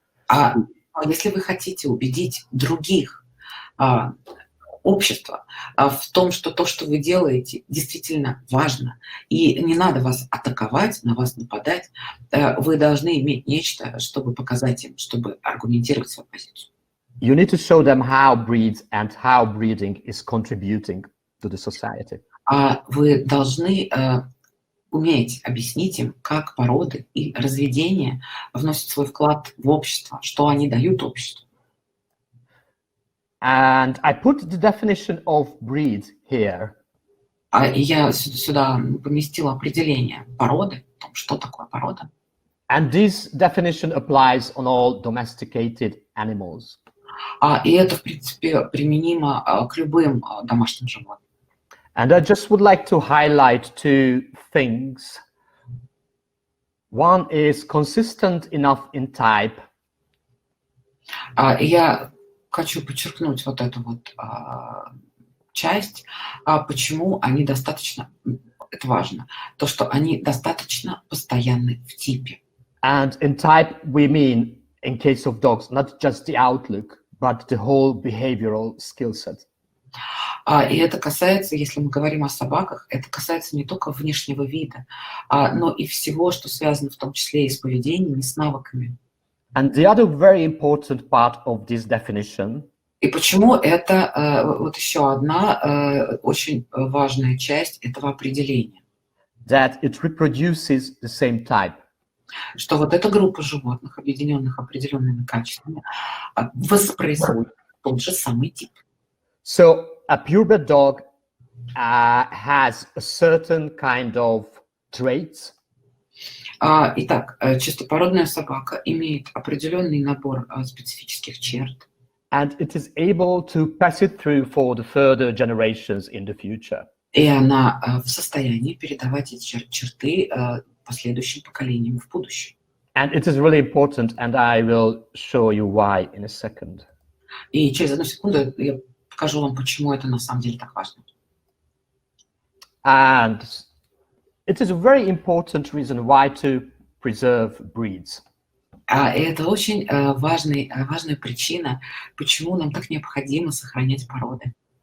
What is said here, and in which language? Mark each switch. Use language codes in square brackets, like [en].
[ru] А если вы хотите убедить других, общество, в том, что то, что вы делаете, действительно важно, и не надо вас атаковать, на вас нападать, вы должны иметь нечто, чтобы показать им, чтобы аргументировать свою позицию. [en] You need to show them how breeds and how breeding is contributing to the society. [ru] Вы должны уметь объяснить им, как породы и разведение вносят свой вклад в общество, что они дают обществу. [en] And I put the definition of breed here. [ru] И я сюда поместил определение породы, о том, что такое порода. [en] And this definition applies on all domesticated animals. [ru] И это, в принципе, применимо к любым домашним животным. [en] And I just would like to highlight two things. One is consistent enough in type. [ru] Я хочу подчеркнуть вот эту вот часть, почему они достаточно, это важно, то, что они достаточно постоянны в типе. [en] And in type we mean, in case of dogs, not just the outlook, but the whole behavioral skill set. [ru] И это касается, если мы говорим о собаках, это касается не только внешнего вида, но и всего, что связано в том числе и с поведением, и с навыками. [en] And the other very important part of this definition. [ru] И почему это вот еще одна очень важная часть этого определения. [en] That it reproduces the same type. [ru] Что вот эта группа животных, объединенных определенными качествами, воспроизводит тот же самый тип. [en] So a purebred dog has a certain kind of traits. [ru] Итак, чистопородная собака имеет определенный набор специфических черт. [en] And it is able to pass it through for the further generations in the future. [ru] И она в состоянии передавать эти черты последующим поколениям в будущем. [en] And it is really important, and I will show you why in a second. [ru] И через одну секунду я покажу вам, почему это на самом деле так важно. [en] And it is a very important reason why to preserve breeds. [ru] И это очень важная причина, почему нам так необходимо сохранять породы.